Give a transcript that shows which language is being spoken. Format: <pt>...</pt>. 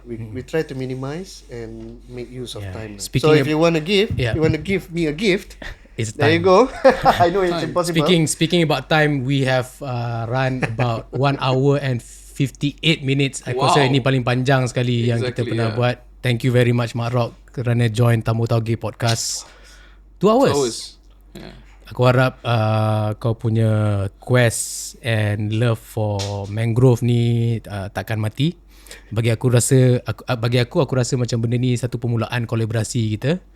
<en>We try to minimize and make use of time. So if you want to give, me a gift, it's time. There you go. I know it's impossible. Speaking about time, we have run about 1 hour and 58 minutes.</en> <ms>Aku rasa ini paling panjang sekali yang kita pernah buat.</ms> <en>Thank you very much</en> <ms>Mak Rock kerana join Tamu Tauge Podcast.</ms> <en>2 hours.</en> <ms>Aku harap kau punya</ms> <en>quest and love for</en> <ms>mangrove ni takkan mati. Bagi aku rasa macam benda ni satu permulaan kolaborasi kita.</ms>